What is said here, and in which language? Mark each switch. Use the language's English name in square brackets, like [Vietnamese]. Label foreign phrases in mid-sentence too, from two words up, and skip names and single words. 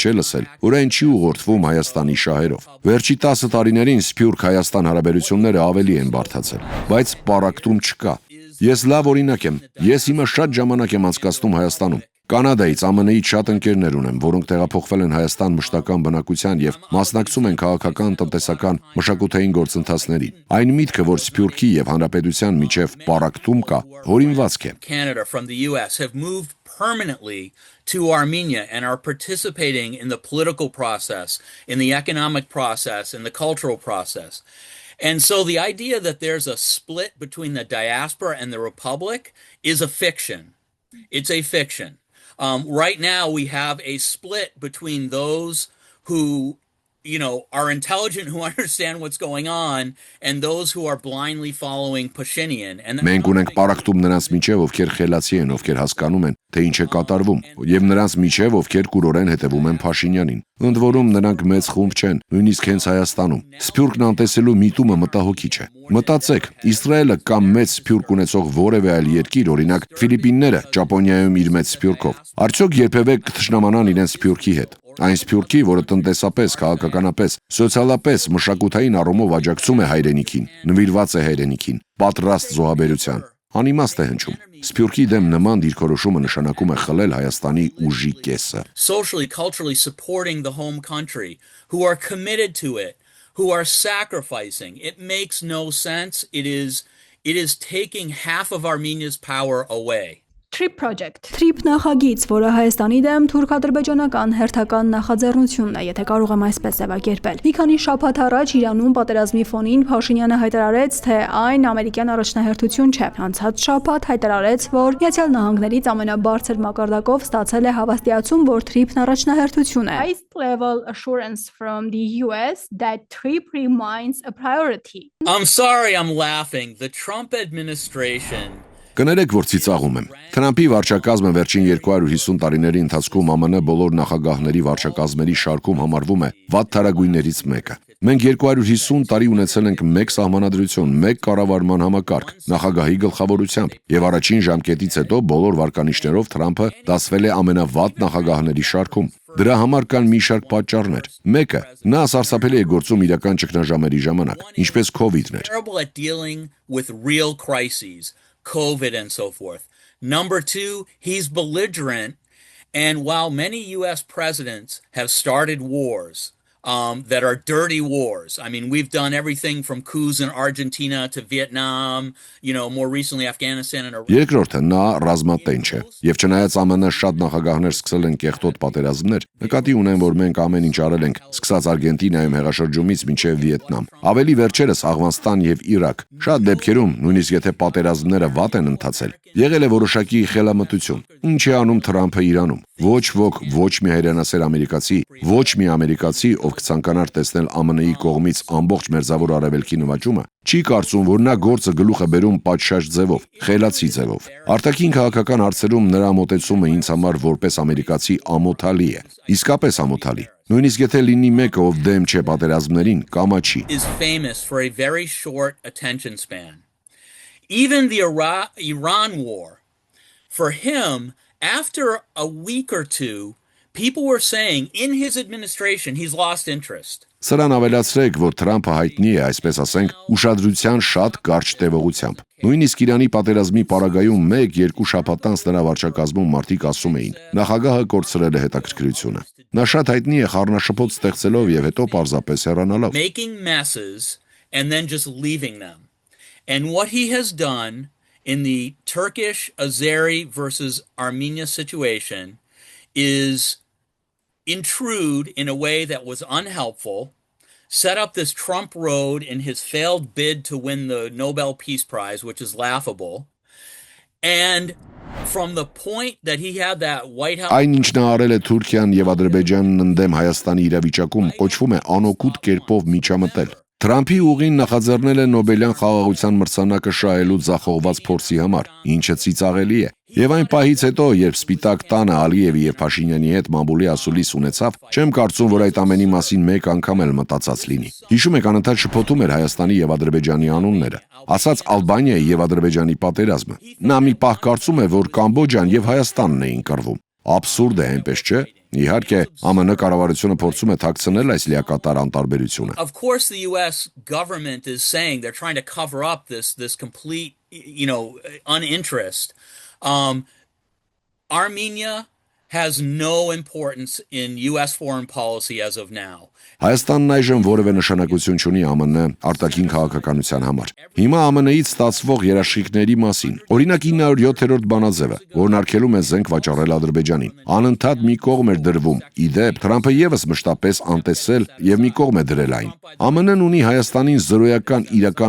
[Armenian] չէ լսել, որ այն չի ուղղորդվում Հայաստանի շահերով։ Վերջի 10 տարիներին Սփյուռք-Հայաստան հարաբերությունները ավելի են բարդացել, բայց պարակտում չկա։ Ես լավ օրինակ եմ։ Ես հիմա շատ ժամանակ եմ անցկացնում Հայաստանում։ Կանադայից, ԱՄՆ-ից շատ ընկերներ ունեմ, որոնք տեղափոխվել են Հայաստան մշտական բնակության եւ մասնակցում են քաղաքական, տնտեսական, մշակութային գործընթացներին։ Այն միտքը, որ Սփյուռքի եւ Հանրապետության միջև պարակտում կա, հորինվածք է։ [English] Canada from the US have moved permanently to Armenia and are participating in the political process, in the economic process, in the cultural process. And so the idea that there's a split between the diaspora and the republic is a fiction. It's a fiction. Right now, we have a split between those who, are intelligent, who understand what's going on, and those who are blindly following Pashinyan. [Armenian] Մենք ունենք պարակտում նրանց միջև, ովքեր խելացի են, ովքեր հասկանում են, թե ինչ է կատարվում, եւ նրանց միջև, ովքեր կուրորեն հետևում են Փաշինյանին։ Ընդ որում նրանք մեծ խումբ չեն, նույնիսկ հենց Հայաստանում։ Սփյուռքն անտեսելու միտումը մտահոգիչ է։ Մտածեք, Իսրայելը կամ մեծ սփյուռք ունեցող որևէ այլ երկիր, օրինակ Ֆիլիպինները, Ճապոնիայում իր մեծ սփյուռքով, արդյոք երբևէ կթշնամանան իրենց սփյուռքի հետ։ Այն սփյուռքի, որը տնտեսապես, քաղաքականապես, սոցիալապես, մշակութային առումով աջակցում է հայրենիքին, նվիրված է հայրենիքին, պատրաստ զոհաբերության։ Անիմաստ է հնչում։ Սփյուռքի դեմ նման դիրքորոշումը նշանակում է խլել Հայաստանի ուժի կեսը։ [English] Socially, culturally supporting the home country, who are committed to it, who are sacrificing. It makes no sense. It is taking half of Armenia's power away. [Armenian] TRIP նախագիծ, որը Հայաստանի դեմ թուրք-ադրբեջանական հերթական նախաձեռնությունն է, եթե կարող եմ այսպես ձևակերպել։ Մի քանի շաբաթ առաջ Իրանում պատերազմի ֆոնին Փաշինյանը հայտարարեց, թե այն ամերիկյան առաջնահերթություն չէ։ Անցած շաբաթ հայտարարեց, որ Միացյալ Նահանգներից ամենաբարձր մակարդակով ստացել է հավաստիացում, որ TRIP-ն առաջնահերթություն է։ [English] Level assurance from the US that TRIP remains a priority. I'm sorry, I'm laughing. The Trump administration [Armenian] Կներեք, որ ծիծաղում եմ։ Թրամփի վարչակազմը վերջին 250 տարիների ընթացքում ԱՄՆ բոլոր նախագահների վարչակազմերի շարքում համարվում է վատ թարագույններից մեկը։ Մենք 250 տարի ունեցել ենք մեկ սահմանադրություն, մեկ կառավարման համակարգ, նախագահի գլխավորությամբ, եւ առաջին ժամկետից հետո բոլոր վարկանիշներով Թրամփը դասվել է ամենավատ նախագահների շարքում։ Դրա համար կան մի շարք պատճառներ։ Մեկը՝ նա սարսափելի է գործում իրական ճգնաժամերի ժամանակ, ինչպես COVID-ներ։ [English] COVID and so forth. Number two, he's belligerent. And while many U.S. presidents have started wars that are dirty wars, I mean, we've done everything from coups in Argentina to Vietnam, more recently Afghanistan and Iraq. [Armenian] Երկրորդը նա ռազմատենչ է, եւ չնայած ԱՄՆ շատ նախագահներ սկսել են կեղտոտ պատերազմներ, նկատի ունեն, որ մենք ամեն ինչ արել ենք, սկսած Արգենտինայում հեղաշրջումից մինչև Վիետնամ, ավելի վերջերս Աֆղանստան եւ Իրաք։ Շատ դեպքերում, նույնիսկ եթե պատերազմները վատ են ընթացել, եղել է որոշակի խելամտություն։ Ինչ է անում Թրամփը Իրանում։ Ոչ ոք, ոչ մի հայրենասեր ամերիկացի, ոչ մի ամերիկացի, ով կցանկանար տեսնել ԱՄՆ-ի կողմից ամբողջ մերձավոր արևելքի նվաճումը, չի կարծում, որ նա գործը գլուխ է բերում պատշաճ ձևով, խելացի ձևով։ Արտաքին քաղաքական հարցերում նրա մոտեցումը ինձ համար որպես ամերիկացի ամոթալի է։ Իսկապես ամոթալի։ Նույնիսկ եթե լինի մեկը, ով դեմ չէ պատերազմներին, կամաչի։ [English] Is famous for a very short attention span. Even the Iran war, for him, after a week or two, people were saying in his administration he's lost interest. [Armenian] Սրան ավելացրեք, որ Թրամփը հայտնի է, այսպես ասենք, ուշադրության շատ կարճ տևողությամբ։ Նույնիսկ Իրանի պատերազմի պարագայում 1-2 շաբաթ անց նրա վարչակազմում մարդիկ ասում էին. նախագահը կորցրել է հետաքրքրությունը։ Նա շատ հայտնի է խառնաշփոթ ստեղծելով եւ հետո պարզապես հեռանալով։ [English] Making messes and then just leaving them. And what he has done in the Turkish Azeri versus Armenia situation is intrude in a way that was unhelpful, set up this Trump road in his failed bid to win the Nobel Peace Prize, which is laughable. And from the point that he had that White House... [Armenian] Այն ինչ նա արել է Թուրքիան եւ Ադրբեջանն ընդդեմ Հայաստանի իրավիճակում կոչվում է անօգուտ կերպով միջամտել։ Թրամփի ուղին նախաձեռնել է Նոբելյան խաղաղության մրցանակը շահելու ձախողված փորձի համար, ինչը ծիծաղելի է։ Եվ այն պահից հետո, երբ Սպիտակ տանը Ալիևի եւ Փաշինյանի հետ մամուլի ասուլիս ունեցավ, չեմ կարծում, որ այդ ամենի մասին մեկ անգամ էլ մտածած լինի։ Հիշում եք, անընդհատ շփոթում էր Հայաստանի եւ Ադրբեջանի անունները, ասաց Ալբանիայի եւ Ադրբեջանի պատերազմը։ Նա մի պահ կարծում է, որ Կամբոջան եւ Հայաստանն էին կռվում։ Աբսուրդ է, այնպես չէ։ Իհարկե, ԱՄՆ կառավարությունը փորձում է թաքցնել այս լիակատար անտարբերությունը։ [English] Of course the US government is saying they're trying to cover up this complete, uninterest. Armenia has no importance in US foreign policy as of now. [Armenian] Հայաստանն այժմ որևէ նշանակություն չունի ԱՄՆ արտաքին քաղաքականության համար։ Հիմա ԱՄՆ-ից ստացվող երաշխիքների մասին, օրինակ 907-րդ բանաձևը, որն արգելում է զենք վաճառել Ադրբեջանին, անընդհատ մի կողմ էր դրվում։ Իդեպ, Թրամփը եւս մշտապես անտեսել եւ մի կողմ է դրել այն։ ԱՄՆ-ն ունի Հայաստանին զրոյական իրական